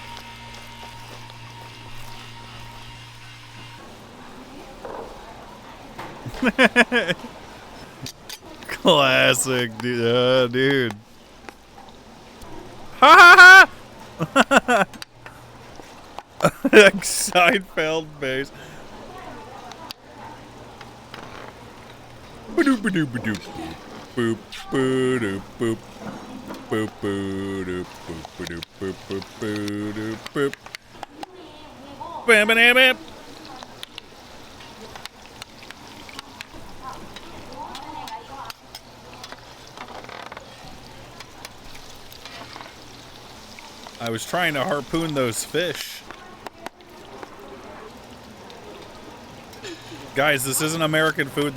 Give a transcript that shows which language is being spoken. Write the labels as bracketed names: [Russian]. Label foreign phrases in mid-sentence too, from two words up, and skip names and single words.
[English] Classic, dude. Dude. Ha ha ha! Seinfeld face. Ba-doop, ba-doop, ba-doop. Boop, ba-doop, boop. Boop, ba-doop, boop, ba-doop, boop, boop, ba-doop, boop. Bam, bam, bam. I was trying to harpoon those fish. Guys, this isn't American food.